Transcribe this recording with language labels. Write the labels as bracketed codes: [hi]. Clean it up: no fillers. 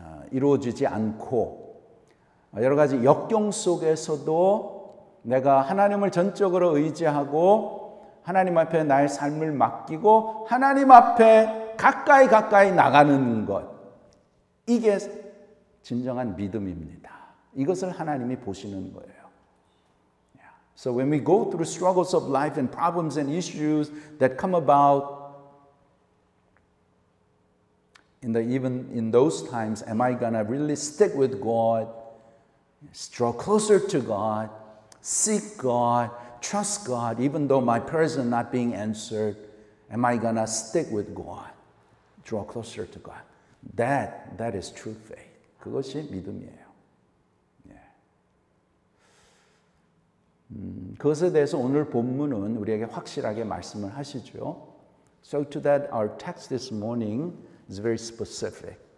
[ko] 이루어지지 않고 여러 가지 역경 속에서도 내가 하나님을 전적으로 의지하고 하나님 앞에 나의 삶을 맡기고 하나님 앞에 가까이 나가는 것, 이게 진정한 믿음입니다. 이것을 하나님이 보시는 거예요. [en] So when we go through struggles of life and problems and issues that come about, even in those times, am I gonna really stick with God, draw closer to God, seek God, trust God, even though my prayers are not being answered? Am I gonna stick with God, draw closer to God? That is true faith. [ko] 그것이 믿음이에요. 그것에 대해서 오늘 본문은 우리에게 확실하게 말씀을 하시죠. [en] So to that, our text this morning is very specific.